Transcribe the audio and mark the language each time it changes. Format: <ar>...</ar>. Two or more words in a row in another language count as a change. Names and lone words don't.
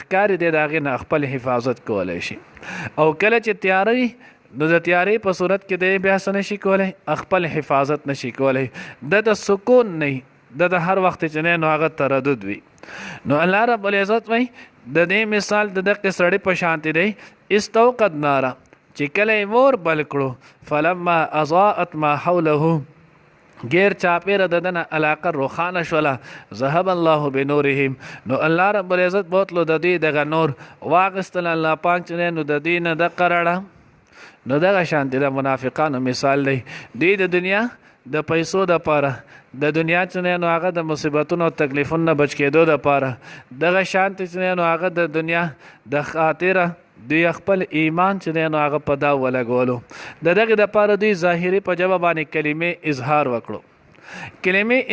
<ps>ښکاري دی د هغې نه خپل حفاظت کولی شي او کله چې تیاره وي نو د تیارې په صورت کې دی بیا څه نشي کولی خپل حفاظت نشي کولی دته سکون نه د هر وخت چې نو هغه تردد وي نو الله</ps> <ar>رب العزت</ar> <ps>وایي د دې مثال د دغې سړي په شانتې دی</ps> <ar>استوقد ناره</ar> <ps>چې کله یې مور بل کړو</ps> <ar>فلما اضاءت ما حوله</ar> <ps>غیر چاپیره د دنه علاقه روښانه شوله</ps> <ar>ذهب الله بنورهم</ar> <ps>نو الله</ps> <ar>رب العزت</ar> <ps>بوتلو د دوی دغه نور واغستل الله پاک چې نو د دوی نه د قرړه نو دغه شانتې د منافقانو مثال دی دوی د دنیا د پیسو دپاره د دنیا چې نو هغه د مصیبتونو او تکلیفونو نه بچ کېدو دپاره دغه شانتې چې نو هغه د دنیا د خاطره دوی خپل ایمان چې دی نو هغه په دا ولګولو د دغې دپاره دوی ظاهري په ژبه باندې کلمې اظهار وکړو کلمې</ps>